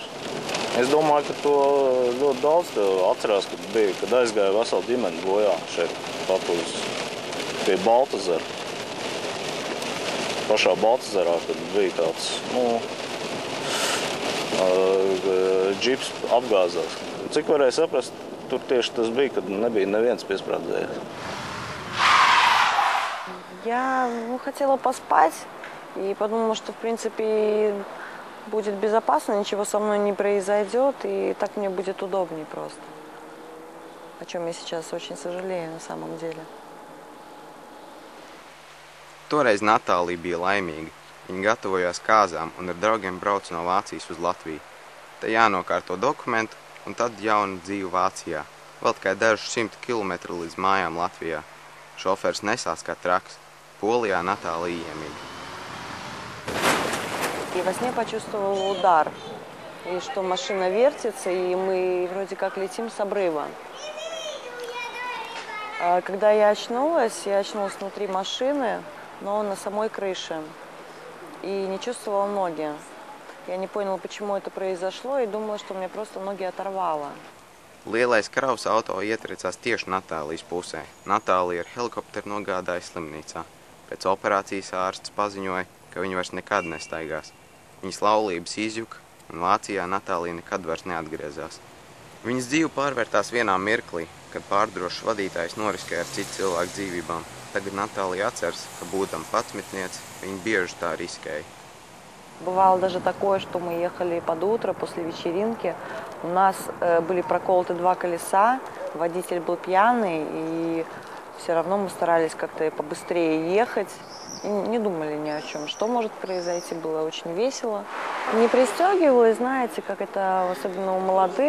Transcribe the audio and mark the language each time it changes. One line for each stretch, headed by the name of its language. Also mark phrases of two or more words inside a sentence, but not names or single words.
Latvian: Es domāju, ka to ļoti daudz atcerās, kad aizgāja vesela ģimene bojā šeit papūs pie Baltazara. Pašā Baltazarā, kad bija tāds, džips apgāzās. Cik varēja saprast, tur tieši tas bija, kad nebija neviens piesprādzējies.
Russian: Я хотела поспать и подумала, что, в принципе, будет безопасно, ничего со мной не произойдет, и так мне будет удобнее просто. О чем я сейчас очень сожалею на самом деле.
Latvian: Toreiz Natālija bija laimīga. Viņa gatavojās kāzām un ar draugiem brauca no Vācijas uz Latviju. Te jānokārto dokumentu un tad jauna dzīve Vācijā. Vēl tikai dažus 100 kilometru līdz mājām Latvijā. Šofērs nesās kā traks. Polijā Natālija iemīga.
Russian: И во сне почувствовала удар, и что машина вертится, и мы вроде как летим с обрыва. Когда я очнулась внутри машины, но на самой крыше, и не чувствовала ноги. Я не поняла, почему это произошло, и думала, что мне просто ноги оторвало.
Latvian: Lielais kravas auto ietricās tieši Natālijas pusē. Natālija ar helikopteru nogādāja slimnīcā. Pēc operācijas ārsts paziņoja, ka viņa vairs nekad nestaigās. Viņas laulības izjuka, un Vācijā Natālija nekad vairs neatgriezās. Viņas dzīve pārvērtās vienā mirklī, kad pārdrošs vadītājs noriskēja ar citu cilvēku dzīvībām. Tagad Natālija atceras, ka būdama patsmitniece, viņa bieži tā riskēja.
Russian: Бывало даже такое, что мы ехали под утро после вечеринки. У нас были проколоты 2 колеса, водитель был пьяный, и все равно мы старались как-то побыстрее ехать. И не думали ни о чем. Что может произойти, было очень весело. Не пристегивалась, знаете, как это, особенно у молодых.